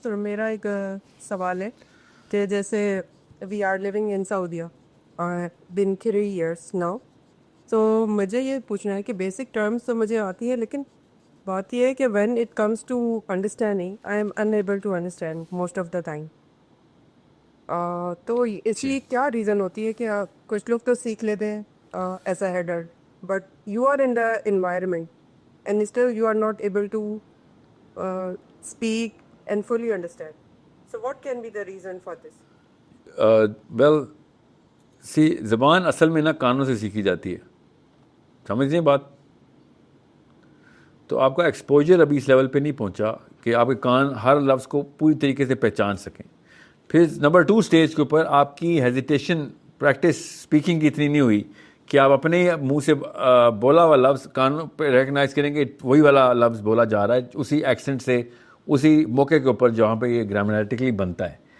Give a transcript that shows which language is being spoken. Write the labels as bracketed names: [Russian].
[Urdu] تو میرا ایک سوال ہے کہ جیسے [English] we are living in Saudia been 3 years now, [Urdu] تو مجھے یہ پوچھنا ہے کہ بیسک ٹرمس تو مجھے آتی ہے, لیکن بات یہ ہے کہ [English] When it comes to understanding I am unable to understand most of the time. [Urdu] تو اس لیے کیا ریزن ہوتی ہے کہ کچھ لوگ تو سیکھ لیتے ہیں as a header, [English] But you are in the environment and still you are not able to speak and fully understand. So what can be the reason for this? [Urdu] Well سی, زبان اصل میں نا کانوں سے سیکھی جاتی ہے, سمجھ لیں بات. تو آپ کا ایکسپوجر ابھی اس لیول پہ نہیں پہنچا کہ آپ کے کان ہر لفظ کو پوری طریقے سے پہچان سکیں. پھر نمبر 2 اسٹیج کے اوپر آپ کی ہیزیٹیشن پریکٹس اسپیکنگ کی اتنی نہیں ہوئی کہ آپ اپنے منہ سے بولا ہوا لفظ کانوں پہ ریکگنائز کریں گے وہی والا لفظ بولا جا رہا ہے اسی ایکسنٹ سے اسی موقع کے اوپر جہاں پہ یہ گرامیٹیکلی بنتا ہے.